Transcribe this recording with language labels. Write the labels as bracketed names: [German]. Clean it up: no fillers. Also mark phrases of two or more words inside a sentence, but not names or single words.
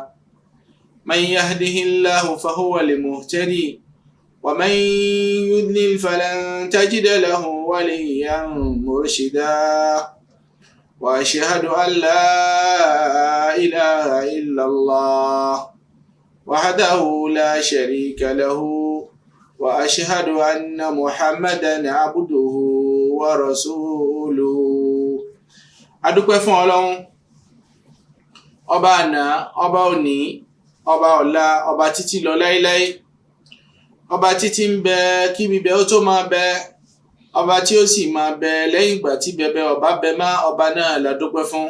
[Arabic] من يهده الله فهو المهتدي ومن يضلل فلن تجد له وليا مرشدا. وأشهد أن لا إله إلا الله وحده لا شريك له وأشهد أن محمدا عبده ورسوله. [Yoruba] adúpẹ́ fún Ọlọ́run ọba àná, ọba òní, ọba ọ̀la, ọba títí lọ láíláí, ọba títí ń bẹ kí bíbẹ ó tó máa bẹ, ọba tí ó sì máa bẹ lẹ́yìn ìgbà tí bẹbẹ ọba bẹ má, ọba náà la dúpẹ́ fún.